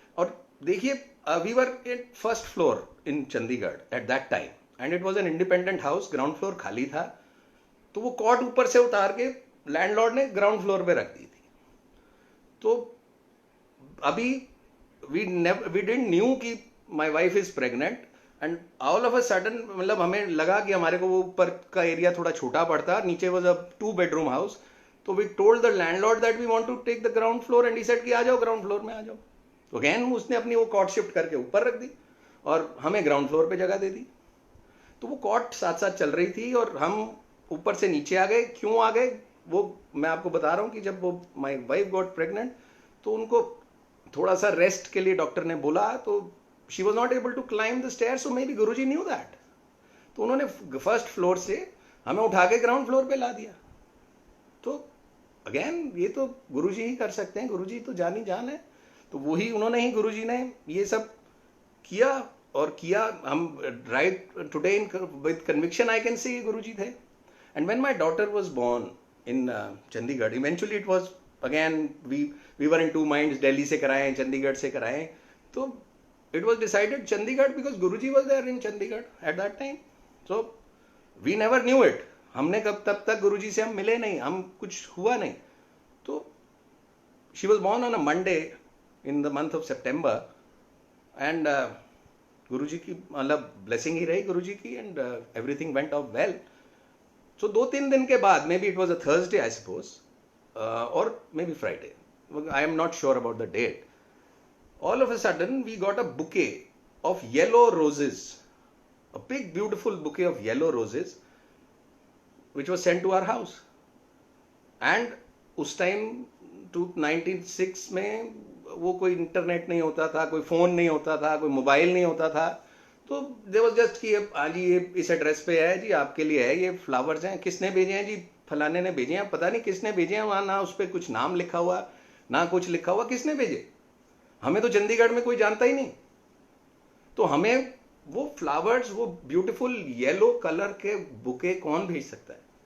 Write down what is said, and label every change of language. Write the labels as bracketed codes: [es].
[hi] और देखिए, [en] we were at first floor in Chandigarh at that time, and it was an independent house. [hi] ground floor खाली था, तो वो कॉट ऊपर से उतार के लैंडलॉर्ड ने ग्राउंड फ्लोर पे रख दी थी. तो अभी [en] we didn't knew [hi] कि [en] my wife is pregnant, and all of a sudden, [hi] मतलब हमें लगा कि हमारे को वो ऊपर का एरिया थोड़ा छोटा पड़ता, नीचे [en] was a 2-bedroom house. तो we told the landlord that we want to take the ground floor, and he said [hi] कि आ जाओ ग्राउंड फ्लोर में आ जाओ. तो अगेन उसने अपनी वो कॉट शिफ्ट करके ऊपर रख दी, और हमें ग्राउंड फ्लोर पे जगह दे दी. तो वो कॉट साथ साथ चल रही थी, और हम ऊपर से नीचे आ गए. क्यों आ गए वो मैं आपको बता रहा हूँ, कि जब वो [en] my wife got pregnant, [hi] तो उनको थोड़ा सा रेस्ट के लिए डॉक्टर ने बोला, तो [en] She was not able to climb the stair. So maybe Guruji knew that. [hi] तो उन्होंने फर्स्ट फ्लोर से हमें उठा के ग्राउंड फ्लोर पे ला दिया. तो अगेन ये तो गुरुजी ही कर सकते हैं, गुरुजी तो जान ही जान है. तो वही उन्होंने ही, गुरुजी ने ये सब किया, और किया. [en] हम right today with conviction I can say Guruji थे. And when my daughter was born in Chandigarh, eventually it was again we were in two minds, [hi] Delhi से कराएं, चंडीगढ़ से कराएं. [en] तो it was decided Chandigarh, because Guruji was there in Chandigarh at that time. So we never knew it. [hi] हमने कब तब तक गुरुजी से हम मिले नहीं, हम कुछ हुआ नहीं. [en] तो she was born on a Monday in the month of September, and [hi] गुरुजी की मतलब ब्लेसिंग ही रही गुरुजी की, [en] and everything went off well. So [hi] 2-3 दिन के बाद, [en] maybe it was a Thursday I suppose, or maybe Friday. I am not sure about the date. All of a sudden, we got a bouquet of yellow roses, a big, beautiful bouquet of yellow roses, which was sent to our house. [hi] And उस time 1906 में वो कोई internet नहीं होता था, कोई phone नहीं होता था, कोई मोबाइल नहीं होता था, तो [en] there was just [hi] कि हाँ जी ये इस एड्रेस पे है जी, आपके लिए है, ये फ्लावर्स हैं, किसने भेजे हैं जी, फलाने ने भेजे हैं, पता नहीं किसने भेजे हैं, वहाँ ना उस पर कुछ नाम लिखा हुआ ना कुछ लिखा हुआ, किसने भेजे, हमें तो चंडीगढ़ में कोई जानता ही नहीं, तो हमें वो फ्लावर्स, वो ब्यूटीफुल येलो कलर के बुके कौन भेज सकता है?